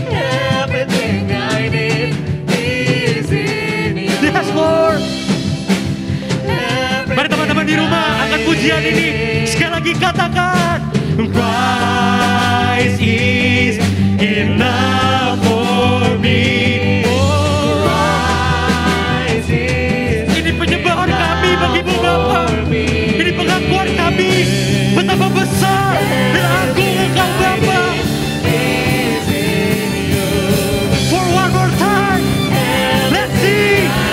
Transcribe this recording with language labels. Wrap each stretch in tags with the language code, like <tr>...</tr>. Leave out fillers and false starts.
<en>Everything I need is in you. Yes, Lord.</en> <id>Mari teman-teman di rumah angkat pujian ini. Sekali lagi katakan,</id> <en>Christ is enough for me. Oh, Christ is.</en> <id>Ini penyembahan kami bagimu Bapa. Ini pengakuan kami betapa besar dan agung Engkau Bapa.</id> <en>For one more time, let's sing.</en>